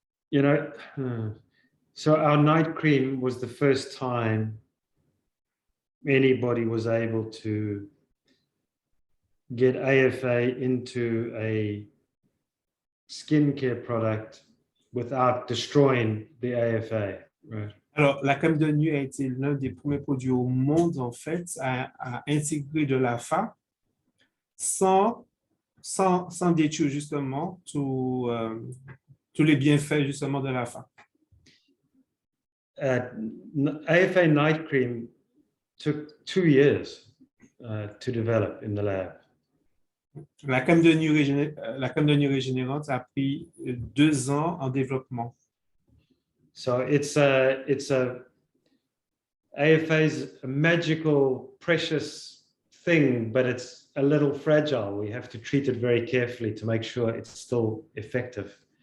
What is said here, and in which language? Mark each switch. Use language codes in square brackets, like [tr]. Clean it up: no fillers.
[en] You know, so our night cream was the first time anybody was able to get AFA into a skincare product without destroying the AFA, right? [fr] Alors, la crème de nuit a été l'un des premiers produits au monde, en fait, à intégrer de l'AFA sans détruire justement tous les bienfaits justement de l'AFA. [en] AFA night cream took 2 years to develop in the lab. [fr] La crème de nuit régénérante a pris 2 ans en développement. [en] So AFA is a magical, precious thing, but it's a little fragile. We have to treat it very carefully to make sure it's still effective.